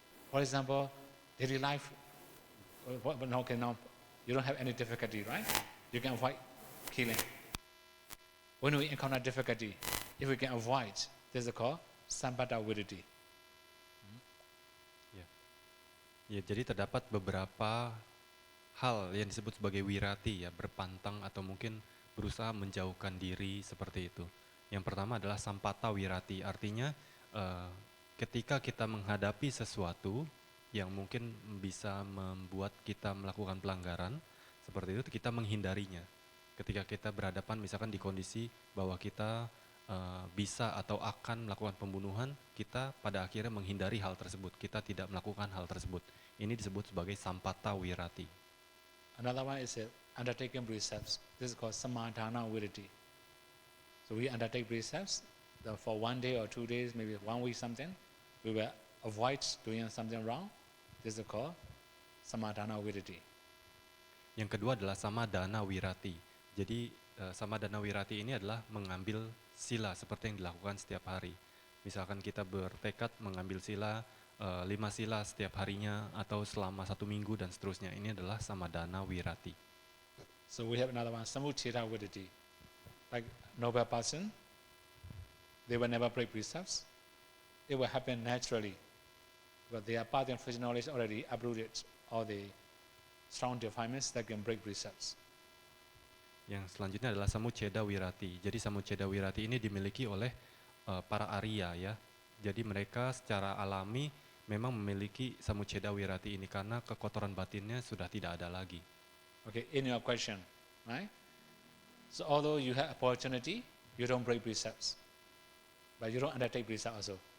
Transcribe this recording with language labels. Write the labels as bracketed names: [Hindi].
[English] For example, daily life, okay, now you don't have any difficulty, right? You can avoid killing. When we encounter difficulty, if we can avoid, this is called sampata viriddi. [Indonesian] Ya, jadi terdapat beberapa hal yang disebut sebagai wirati, ya, berpantang atau mungkin berusaha menjauhkan diri seperti itu. Yang pertama adalah sampata wirati, artinya ketika kita menghadapi sesuatu yang mungkin bisa membuat kita melakukan pelanggaran, seperti itu kita menghindarinya. Ketika kita berhadapan misalkan di kondisi bahwa kita bisa atau akan melakukan pembunuhan, kita pada akhirnya menghindari hal tersebut, kita tidak melakukan hal tersebut. Ini disebut sebagai sampata wirati. [English] Another one is undertaking precepts. This is called samadhana viriddi. So we undertake precepts for 1 day or 2 days, maybe 1 week something. We will avoid doing something wrong. This is called samadhana viriddi. [Indonesian] Yang kedua adalah samadhana wirati. Jadi samadhana wirati ini adalah mengambil sila seperti yang dilakukan setiap hari. Misalkan kita bertekad mengambil sila 5 sila setiap harinya atau selama 1 minggu dan seterusnya. Ini adalah samadhana wirati. [English] So we have another one, samucheda viriddi. Like noble person, they will never break precepts. It will happen naturally. But their path and physical knowledge already uprooted all the strong defilements that can break precepts. [Indonesian] Yang selanjutnya adalah samucheda wirati. Jadi samucheda wirati ini dimiliki oleh para Arya, ya. Jadi mereka secara alami memang memiliki samucheda wirati ini karena kekotoran batinnya sudah tidak ada lagi. [English] Okay, in your question, right? So although you have opportunity, you don't break precepts, but you don't undertake precepts also.